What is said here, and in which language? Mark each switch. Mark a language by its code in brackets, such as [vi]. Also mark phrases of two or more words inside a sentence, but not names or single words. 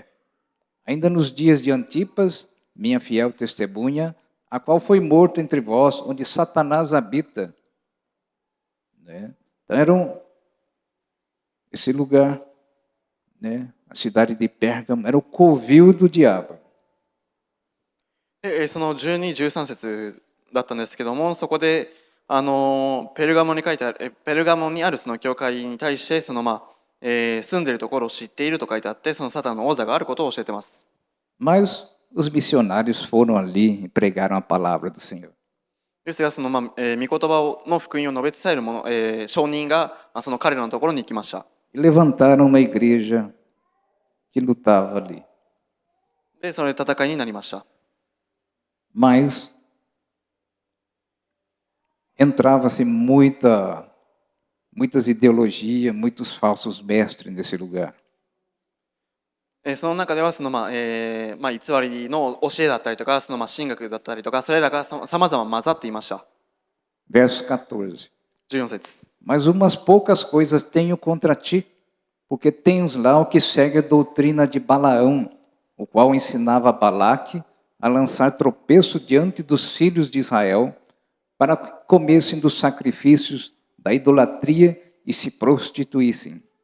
[pt] Ainda nos dias de Antipas, minha fiel testemunha, a qual foi morto entre vós, onde Satanás habita. Né? Então, esse lugar, né? A cidade de Pérgamo, era o covil do diabo. [ja] で、12、13節だったんですけども、そこでペルガモに書いてある、ペルガモにあるその教会に対して、住んでいるところを知っていると書いてあって、サタンの王座があることを教えています。 [pt] Mas os missionários foram ali e pregaram a palavra do Senhor. [ja] ですが、御言葉の福音を述べ伝える者、証人が彼らのところに行きました。 [pt] E levantaram uma igreja que lutava ali. [ja] で、それで戦いになりました。 [pt] Mas entrava-se muitas ideologias, muitos falsos mestres nesse lugar. [ja] その中では偽りの教えだったりとか、神学だったりとか、それらがさまざま混ざっていました。 [pt] Verso 14. [ja] 14節。 [pt] Mas umas poucas coisas tenho contra ti, porque tens lá o que segue a doutrina de Balaão, o qual ensinava Balaque a lançar tropeço diante dos filhos de Israel, para que comessem dos sacrifícios da idolatria e se prostituíssem.